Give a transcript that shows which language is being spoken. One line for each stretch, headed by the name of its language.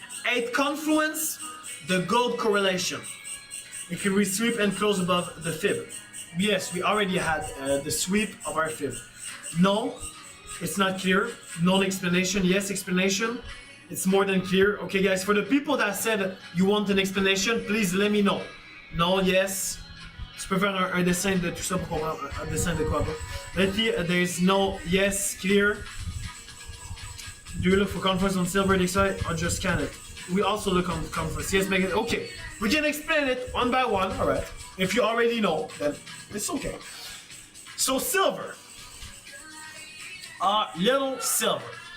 English: 8 confluence, the gold correlation. You can re-sweep and close above the fib. Yes, we already had the sweep of our fib. No, it's not clear. No explanation. Yes, explanation. It's more than clear. Okay, guys, for the people that said you want an explanation, please let me know. No, yes.
French: Je peux faire un dessin de tout ça pour comprendre. Un dessin de quoi?
English: There is no yes, clear. Do you look for conference on silver DXY or just scan it? We also look on conference. Yes, make it. Okay, we can explain it one by one. All right. If you already know, then it's okay. So silver, little silver.